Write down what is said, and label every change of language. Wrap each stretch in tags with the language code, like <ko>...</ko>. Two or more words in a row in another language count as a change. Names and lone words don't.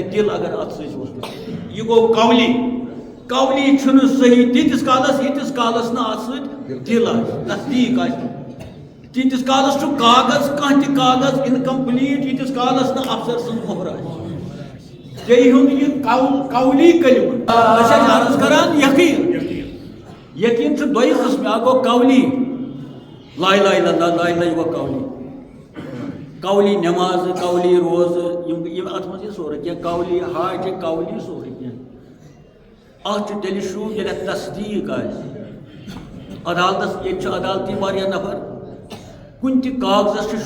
<ks>دل اگر اتھ سۭتۍ اوس یہِ گوٚو قولی چھُنہٕ صحیح تیٖتِس کالس ییٖتِس کالس نہٕ اتھ سۭتۍ دل آسہِ تصدیٖق آسہِ تیٖتِس کالس چھُ کاغذ کانٛہہ تہِ کاغذ انکمپلیٖٹ ییٖتِس کالس نہٕ افسر سٕنٛز مۄہر آسہِ بیٚیہِ ہُنٛد یہِ قولی کلمہٕ أسۍ چھِ عرض کران یقیٖن چھُ دۄیہِ قٕسمہِ اکھ گوٚو قولی</ks> <ar>لا اِلہَ اِلَّا اللہ</ar> <ks>لا اِلہَ یہِ گوٚو قولی نٮ۪مازٕ قولی روزٕ یِم اتھ منٛز یہِ سورُے کینٛہہ قولی حاجہِ قولی سورُے کینٛہہ اتھ چھُ تیٚلہِ شوٗب ییٚلہِ اتھ تصدیٖق آسہِ عدالتس ییٚتہِ چھُ عدالتی واریاہ نفر کُنہِ تہِ کاغذس چھُ</ks>